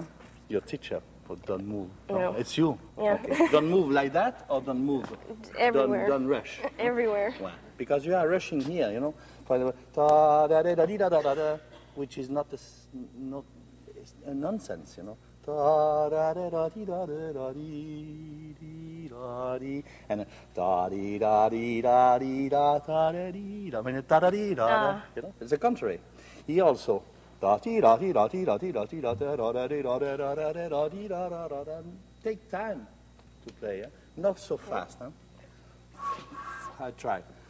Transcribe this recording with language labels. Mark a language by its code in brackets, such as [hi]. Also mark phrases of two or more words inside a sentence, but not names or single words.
[en] Your teacher, but don't move. No. It's you. Yeah. Okay. Don't move like that, or don't move. Everywhere. Don't rush. Everywhere. Well, because you are rushing here, For example, da da da da da da da, which is not a nonsense, Da da da da da da da da, and da di da di da di da da di da. I mean, da da di da. It's the contrary. He also da di da di da di da di da di da da da di da da da da da di da da da da. Take time to play, not so fast, huh? I try.